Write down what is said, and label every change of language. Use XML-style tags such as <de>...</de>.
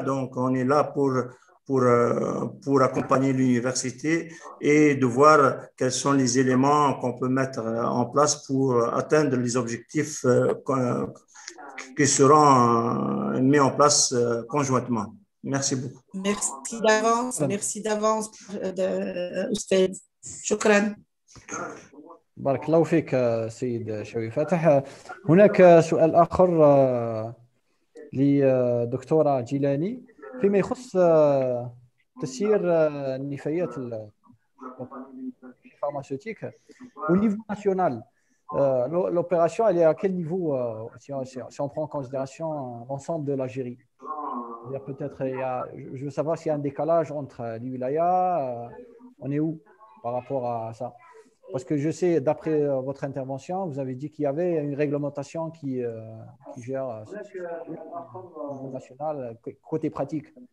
<fr>Donc, on est là pour accompagner l'université et de voir quels sont les éléments qu'on peut mettre en place pour atteindre les objectifs qui seront mis en place conjointement. Merci beaucoup. Merci d'avance أستاذ.</fr> <ar>شكرا. بارك الله فيك سيد شوي فاتح. هناك سؤال آخر لدكتورة جيلاني فيما يخص تسيير النفايات</ar> <fr>pharmaceutique au niveau national. L'opération, elle est à quel niveau si on prend en considération l'ensemble de l'Algérie? Peut-être, je veux savoir s'il y a un décalage entre les wilayas. On est où par rapport à ça? Parce que je sais, d'après votre intervention, vous avez dit qu'il y avait une réglementation qui gère au niveau national, côté pratique.</fr>